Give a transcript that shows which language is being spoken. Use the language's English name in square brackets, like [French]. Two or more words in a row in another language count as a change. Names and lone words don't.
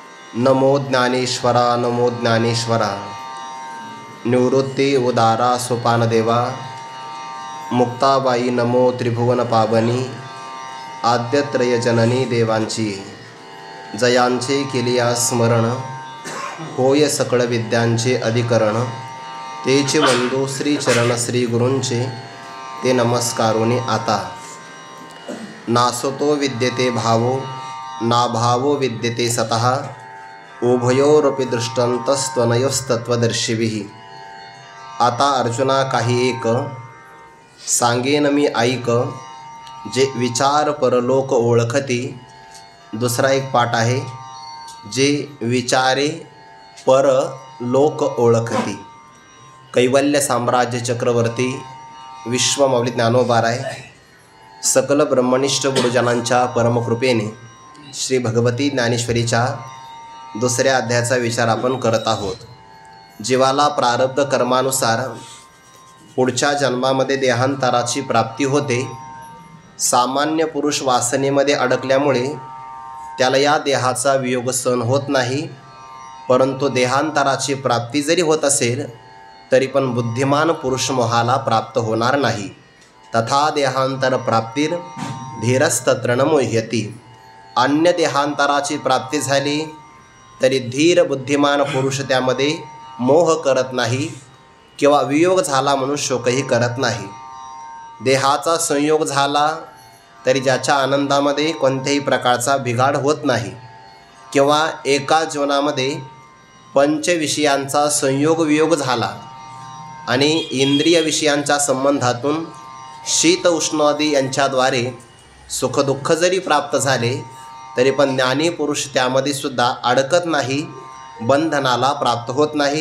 [Marathi] नमो ज्ञानेश्वरा नमो ज्ञानेश्वरा। निवृत्ती उदारा सोपानदेवा। मुक्ताबाई नमो त्रिभुवन पावनी। आद्यत्रय जननी देवांची जयांचे केलिया स्मरण। होय सकळ विद्यांचे अधिकरण। तेचे वंदू श्री चरण श्री गुरूंचे ते नमस्कारोनी आता। [Sanskrit] नासतो विद्यते भावो ना भावो विद्यते सतः। उभयोरपि दृष्टान्तस्त्वनयोस्तत्वदर्शिभिः। [Marathi] आता अर्जुना काही एक सांगेन मी ऐक। जे विचार परलोक ओळखती। दुसरा एक पाठ आहे जे विचारे परलोक ओळखती। कैवल्य साम्राज्य चक्रवर्ती विश्वमाऊली ज्ञानोबाराय सकल ब्रह्मनिष्ठ गुरुजनांच्या परमकृपेने श्री भगवती ज्ञानेश्वरीच्या दुसऱ्या अध्यायाचा विचार आपण करत आहोत। जीवाला प्रारब्ध कर्मानुसार पुढच्या जन्मामध्ये देहांतराची प्राप्ती होते। सामान्य पुरुष वासनेमध्ये अडकल्यामुळे त्याला या देहाचा वियोग सहन होत नाही। परंतु देहांतराची प्राप्ती जरी होत असेल तरी पण बुद्धिमान पुरुष मोहाला प्राप्त होणार नाही। [Sanskrit] तथा देहांतर प्राप्तीर धीरस्तत्र न मुह्यति। [Marathi] अन्य देहांतराची प्राप्ती झाली तरी धीर बुद्धिमान पुरुष त्यामध्ये मोह करत नाही किंवा वियोग झाला म्हणून शोकही करत नाही। देहाचा संयोग झाला तरी ज्याच्या आनंदामध्ये कोणत्याही प्रकारचा बिघाड होत नाही किंवा एका जीवनामध्ये पंचविषयांचा संयोग वियोग झाला आणि इंद्रिय विषयांच्या संबंधातून शीत उष्णादी यांच्याद्वारे सुखदुःख जरी प्राप्त झाले तरी पण ज्ञानी पुरुष त्यामध्ये सुद्धा अडकत नाही, बंधनाला प्राप्त होत नाही।